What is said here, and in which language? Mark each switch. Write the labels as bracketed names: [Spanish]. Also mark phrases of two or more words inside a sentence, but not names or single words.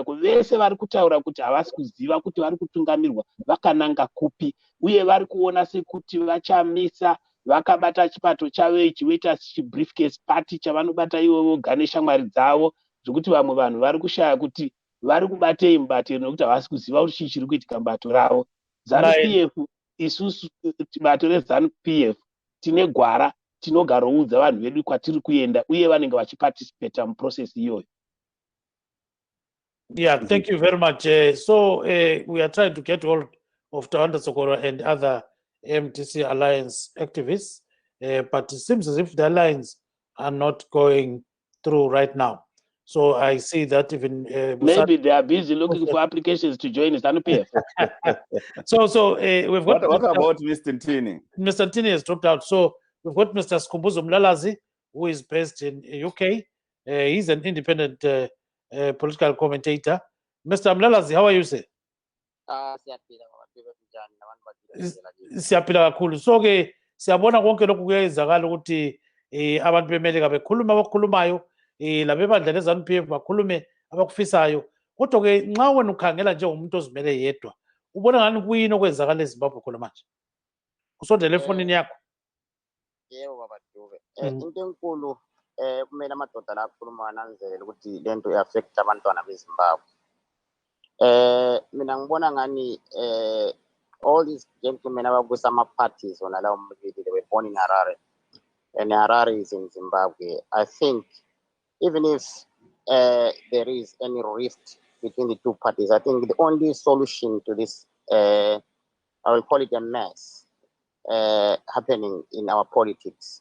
[Shona] Vese vari kutaura kuti havasi kuziva kuti vari kutungamirwa vakananga kupi, uye vari kuona sekuti vachamisa vakabata chipato chavo ichi voita chibriefcase party chavanobata ivo voga neshamwari dzavo, zvokuti vamwe vanhu vari kushaya kuti vari kubatei mubatiro nekuti havasi kuziva kuti chii chiri kuitika mubato ravo. ZANU-PF, isusu bato reZANU-PF tine gwara, tinogaroudza vanhu vedu kwatiri kuenda, uye vanenge vachiparticipata muprocess iyoyo. [English] yeah, thank you very much. So we are trying to get hold of Tawanda Sokoro and other MDC alliance activists, but it seems as if the alliance are not going through right now. So I see that even maybe they are busy looking for applications to join ZANU-PF. So we've got what about Mr. Ntini? Mr. Ntini has dropped out. So we've got Mr. Skhumbuzo Mlalazi, who is based in UK. He's an independent political commentator. Mr. Mlalazi, how are you, sir? [North Ndebele] Siyaphila kakhulu. So ke siyabona konke lokhu kuyenzakala ukuthi abantu beMelika bekhuluma abakhulumayo, labebandla leZANU-PF bakhulume abakufisayo. Kodwa ke nxa wena ukhangela nje umuntu ozimele yedwa, ubona ngani kuyini okwenzakala eZimbabwe khona manje? Usondele efonini yakho. Yebo baba Dube. Into enkulu kumele amadoda la akhuluma nanzele ukuthi lento iaffect abantwana beZimbabwe. Mina ngibona ngani [English] all these gentlemen [North Ndebele] abakusama parties on lawo mabili, [English] they were born in Harare, and Harare is in Zimbabwe. I think even if there is any rift between the two parties, I think the only solution to this, I will call it a mess happening in our politics.